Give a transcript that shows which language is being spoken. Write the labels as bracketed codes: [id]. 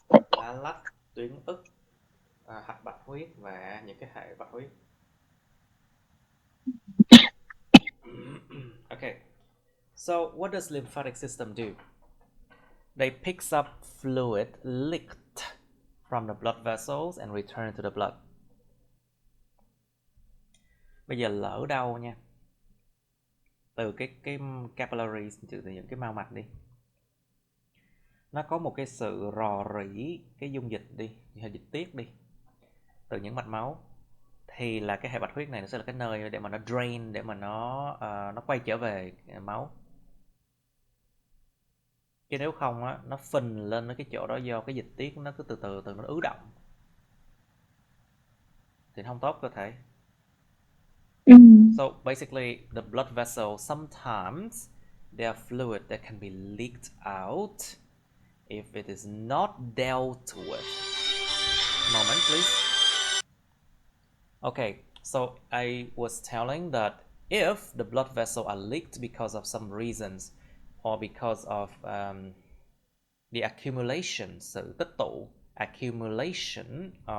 [vi] Lá lách, tuyến ức, hạch bạch huyết và những cái hệ bạch huyết. Okay. [en] So what does lymphatic system do? They picks up fluid leaked from the blood vessels and return to the blood. [vi] Bây giờ lỡ đâu nha, từ cái capillaries, từ những cái mao mạch đi, nó có một cái sự rò rỉ cái dung dịch đi, hay dịch tiết đi, từ những mạch máu, thì là cái hệ bạch huyết này nó sẽ là cái nơi để mà nó drain, để mà nó quay trở về máu. Chứ nếu không á, nó phình lên cái chỗ đó do cái dịch tiết nó cứ từ từ nó ứ động thì không tốt cơ thể. [en] So basically the blood vessel, sometimes there are fluid that can be leaked out if it is not dealt with. Moment please. Okay, so I was telling that if the blood vessel are leaked because of some reasons, or because of the accumulation, [vi] sự tích tụ, [en] accumulation